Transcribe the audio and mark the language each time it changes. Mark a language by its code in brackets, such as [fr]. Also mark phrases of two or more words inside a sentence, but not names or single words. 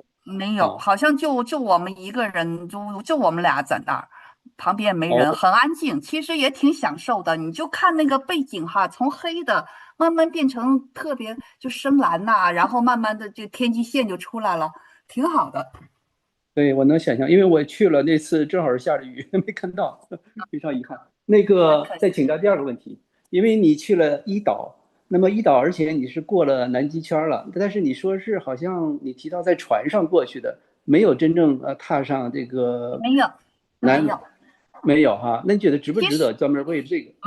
[zh] 沒有，好像就我們一個人，就我們倆在那兒，旁邊也沒人，很安靜，其實也挺享受的。你就看那個背景哈，從黑的慢慢變成特別就深藍吶，然後慢慢的這天際線就出來了，挺好的。對，我能想象，因為我去了那次正好是下着雨，沒看到，非常遺憾。那個再請教第2個問題，因為你去了伊島，那麼伊島而且你是過了南極圈了，但是你說是好像你提到在船上過去的，沒有真正踏上這個沒有哈，那你覺得值不值得專門為這個？